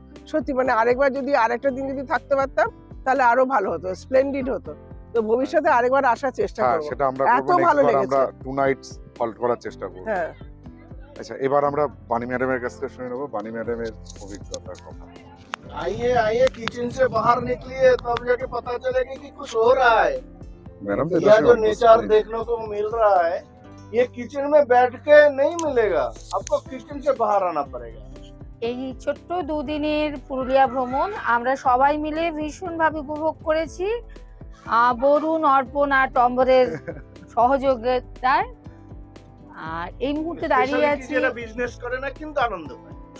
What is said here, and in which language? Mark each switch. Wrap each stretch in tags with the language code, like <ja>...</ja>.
<bn>সত্যি মানে আরেকবার যদি আরেকটা দিন যদি থাকতে পারতাম তাহলে আরো ভালো হতো, স্প্লেন্ডিড হতো। তো ভবিষ্যতে আরেকবার আসার চেষ্টা করব। সেটা আমরা এত ভালো লেগেছে। আমরা 2 নাইটস হল্ট করার চেষ্টা করব। হ্যাঁ। আচ্ছা, এবার আমরা বাণী ম্যাডামের কাছ থেকে শুনে নেব বাণী ম্যাডামের অভিজ্ঞতার কথা।</bn> <hi>आइए किचन से बाहर निकलिए, तब जाके पता चलेगा कि कुछ हो रहा है। मैडम यह जो नेचर देखने को मिल रहा है, ये किचन में बैठ के नहीं मिलेगा, आपको किचन से बाहर आना पड़ेगा।</hi> <bn>এই ছোট্ট 2 দিনের পুরুলিয়া ভ্রমণ আমরা সবাই মিলে ভীষণভাবে উপভোগ করেছি। বরুণ, অর্পণ আর টম্বরের সহযোগিতায়। আর এই মুহূর্তে দাঁড়িয়ে আছি, বিজনেস করে না কিন্তু আনন্দ পায়।</bn>